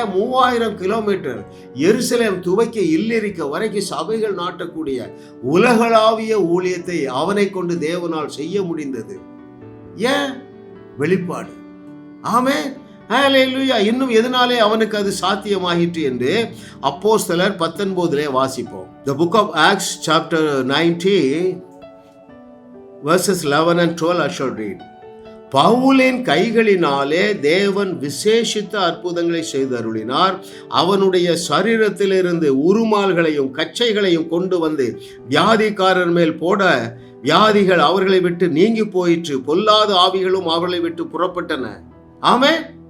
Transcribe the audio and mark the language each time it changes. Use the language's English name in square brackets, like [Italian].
[Tamil] 3000 kilometre எருசலேம் துவக்கி இல்லிரிக்க வரைக்கும் சபைகள் நாட்டக்கூடிய உலகளாவிய ஊழியத்தை அவனை கொண்டு தேவனால் செய்ய முடிந்தது. ஏன்? வெளிப்பாடு. ஆமென், ஹல்லேலூயா. இன்னும் எதனாலே அவனுக்கு அது சாத்தியமாயிற்று என்று அப்போஸ்தலர் 19 வாசிப்போம். [English] The book of Acts chapter 19 verses 11 and 12 I shall read. [Tamil] பவுலின் கைகளினாலே தேவன் விசேஷித்த அற்புதங்களை செய்து அருளினார். அவனுடைய சரீரத்திலிருந்து உருமால்களையும் கச்சைகளையும் கொண்டு வந்து வியாதிக்காரர் மேல் போட வியாதிகள் அவர்களை விட்டு நீங்கி போயிற்று, பொல்லாத ஆவிகளும் அவர்களை விட்டு புறப்பட்டன. ஆமென்.